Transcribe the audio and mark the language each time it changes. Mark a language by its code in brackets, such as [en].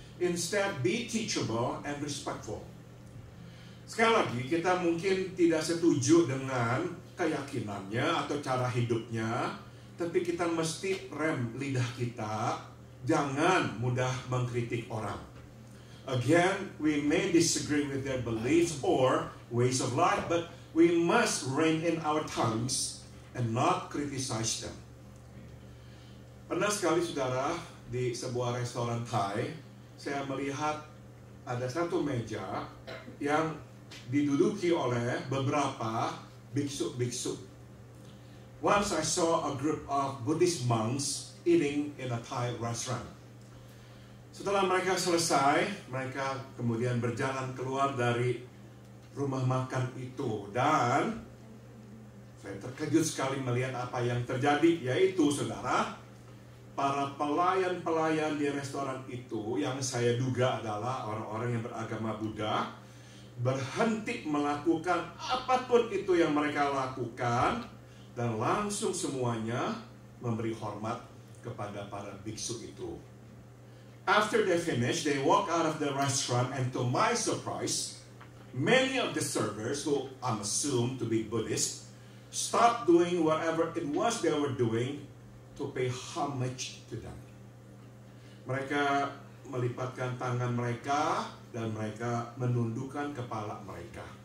[en] Instead, be teachable and respectful. [id] Sekali lagi, kita mungkin tidak setuju dengan keyakinannya atau cara hidupnya, tapi kita mesti rem lidah kita, jangan mudah mengkritik orang. [en] Again, we may disagree with their beliefs or ways of life, but we must rein in our tongues and not criticize them. [id] Pernah sekali saudara, di sebuah restoran Thai, saya melihat ada satu meja yang diduduki oleh beberapa biksu-biksu. [en] Once I saw a group of Buddhist monks eating in a Thai restaurant. [id] Setelah mereka selesai, mereka kemudian berjalan keluar dari rumah makan itu, dan saya terkejut sekali melihat apa yang terjadi, yaitu saudara, para pelayan-pelayan di restoran itu yang saya duga adalah orang-orang yang beragama Buddha, berhenti melakukan apapun itu yang mereka lakukan dan langsung semuanya memberi hormat kepada para biksu itu. [en] After they finish, they walk out of the restaurant, and to my surprise, many of the servers, who I'm assumed to be Buddhist, stopped doing whatever it was they were doing to pay homage to them. [id] Mereka melipatkan tangan mereka dan mereka menundukkan kepala mereka.